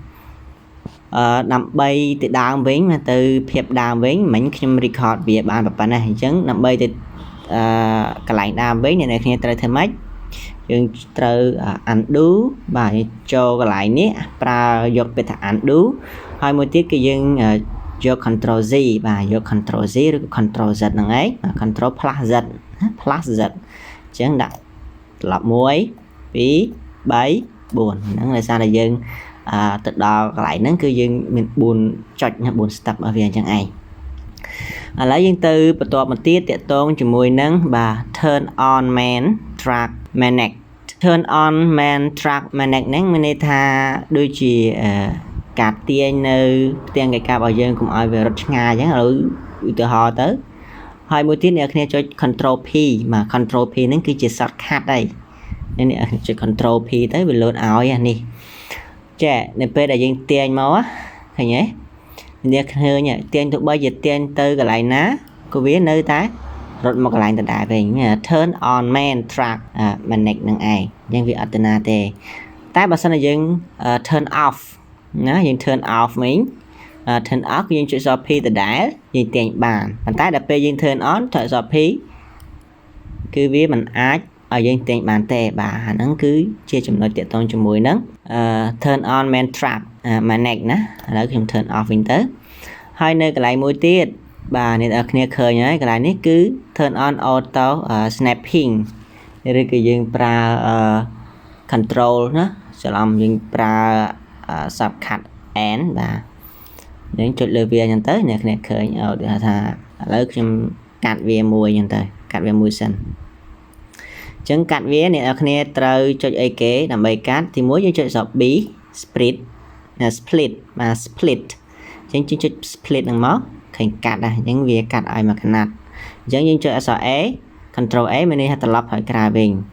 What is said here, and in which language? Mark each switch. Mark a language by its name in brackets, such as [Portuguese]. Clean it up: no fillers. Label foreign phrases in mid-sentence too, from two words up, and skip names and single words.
[Khmer] ដើម្បីទៅដើមវិញទៅភាពដើមវិញមិញខ្ញុំ record វាបានប៉ុណ្ណេះអញ្ចឹងដើម្បីទៅកន្លែងដើមវិញអ្នកនរគ្នាត្រូវធ្វើម៉េចយើងត្រូវ undo បាទចូលកន្លែងនេះប្រើយកពាក្យថា undo ហើយមួយទៀតគឺយើងយក [English] control Z [Khmer] បាទយក [English] control Z [Khmer] ឬ [English] control Z [Khmer] ហ្នឹងឯង [English] control plus Z plus Z [Khmer] អញ្ចឹងដាក់ត្រឡប់1 2 3 4 ហ្នឹងដោយសារតែយើងទៅដល់កន្លែងហ្នឹងគឺយើងមាន4ចុច4 step របស់វាអញ្ចឹងឯងឥឡូវយើងទៅបន្តមកទៀតតាក់ទងជាមួយនឹងបាទ [English] turn on main track manage turn on main track manage [Khmer] ហ្នឹងមានន័យថាដូចជាការទាញនៅផ្ទាំងកិច្ចការរបស់ យើងកុំឲ្យវារត់ឆ្ងាយអញ្ចឹងឥឡូវឧទាហរណ៍ទៅហើយមួយទៀតអ្នកគ្នាចុច [English] control P [Khmer] បាទ [English] control P [Khmer] ហ្នឹងគឺជា shortcut ហើយនេះចុច [English] control P [Khmer] ទៅវា load ឲ្យអានេះចានៅពេលដែលយើង ទាញមកឃើញទេអ្នកឃើញទាញទៅបីជាទាញទៅកន្លែងណាក៏វានៅតែរត់មកកន្លែងដដែលវិញ [English] turn on main track [Khmer] manage នឹងឯងអញ្ចឹងវាអត់ទៅណាទេតែបើសិនជាយើង [English] turn off [Khmer] ណាយើង [English] turn off [Khmer] វិញ [English] turn off [Khmer] គឺយើងចុច P ដដែលយើងទាញបានប៉ុន្តែដល់ពេលយើង [English] turn on [Khmer] ចុច P គឺវាមិនអាចឲ្យយើងទាញបានទេបាទអាហ្នឹងគឺជាចំណុចទាក់ទងជាមួយនឹង [English] turn on main track manage [Khmer] ណាឥឡូវខ្ញុំ [English] turn off [Khmer] វិញទៅហើយនៅកន្លែងមួយទៀតបាទអ្នកនរគ្នាឃើញហើយកន្លែងនេះគឺ [English] turn on auto snapping [Khmer] ឬក៏យើងប្រើ control ណាច្រឡំយើងប្រើ [English] shortcut N [Khmer] បាទយើងចុចលើវាអញ្ចឹងទៅអ្នកគ្នាឃើញដូចថាឥឡូវខ្ញុំកាត់វាមួយអញ្ចឹងទៅកាត់វាមួយសិនអញ្ចឹងកាត់វាអ្នកនរគ្នាត្រូវចុចអីគេដើម្បីកាត់ទី1យើងចុច [English] B split [Khmer] បាទ split អញ្ចឹងយើងចុច split ហ្នឹងមកឃើញកាត់ដែរអញ្ចឹងវាកាត់ឲ្យមកកណាត់អញ្ចឹងយើងចុចអក្សរ A [English] control A [Khmer] មានន័យថាត្រឡប់ឲ្យក្រៅវិញ